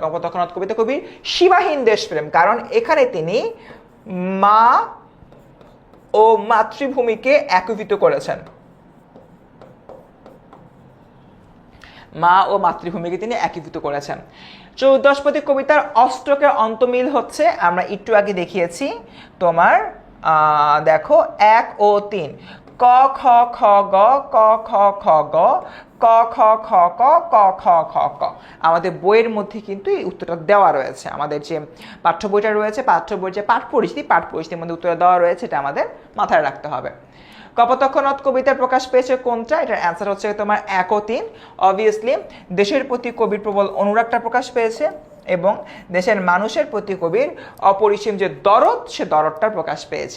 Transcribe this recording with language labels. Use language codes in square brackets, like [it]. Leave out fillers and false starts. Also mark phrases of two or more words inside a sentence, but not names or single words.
[bn] কপোতাক্ষ নদ কবিতা কবির সীমাহীন দেশপ্রেম, কারণ এখানে তিনি মা ও মাতৃভূমিকে একীভূত করেছেন। মা ও মাতৃভূমিকে তিনি একীভূত করেছেন। চৌদশপতি কবিতার অষ্টকের অন্তমিল হচ্ছে, আমরা একটু আগে দেখিয়েছি তোমার দেখো 1 ও 3। ক খ খ গ ক খ খ গ ক খ খ ক ক খ খ ক। আমাদের বইয়ের মধ্যে কিন্তু এই উত্তরটা দেওয়া রয়েছে। আমাদের যে পাঠ্য বইটা রয়েছে, পাঠ্য বইয়ের যে পাঠ পরিস্থিতির মধ্যে উত্তরটা দেওয়া রয়েছে, এটা আমাদের মাথায় রাখতে হবে। কপোতাক্ষ নদ কবিতার প্রকাশ পেয়েছে কোনটা? এটার অ্যান্সার হচ্ছে তোমার 1 ও 3। অবভিয়াসলি দেশের প্রতি কবির প্রবল অনুরাগটা প্রকাশ পেয়েছে এবং দেশের মানুষের প্রতি কবির অপরিসীম যে দরদ, সে দরদটা প্রকাশ পেয়েছে।